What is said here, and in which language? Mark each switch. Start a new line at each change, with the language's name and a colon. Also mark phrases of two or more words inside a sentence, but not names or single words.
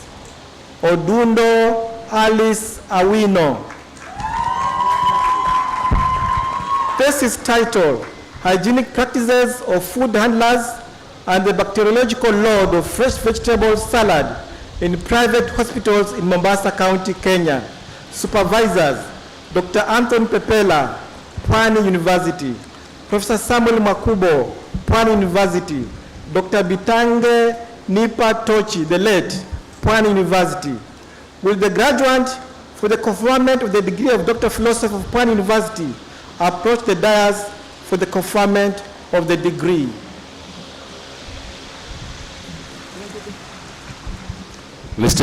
English: Odundo Alice Awino. Thesis title, Hygienic Practices of Food Handlers and the Bacteriological Load of Fresh Vegetable Salad in Private Hospitals in Mombasa County, Kenya. Supervisors, Dr. Anthony Pepela, Pwani University. Professor Samuel Makubo, Pwani University. Dr. Bitange Nipa Tochi, the late, Pwani University. Will the graduate for the conferment of the degree of Doctor of Philosophy of Pwani University approach the dais for the conferment of the degree? Mr.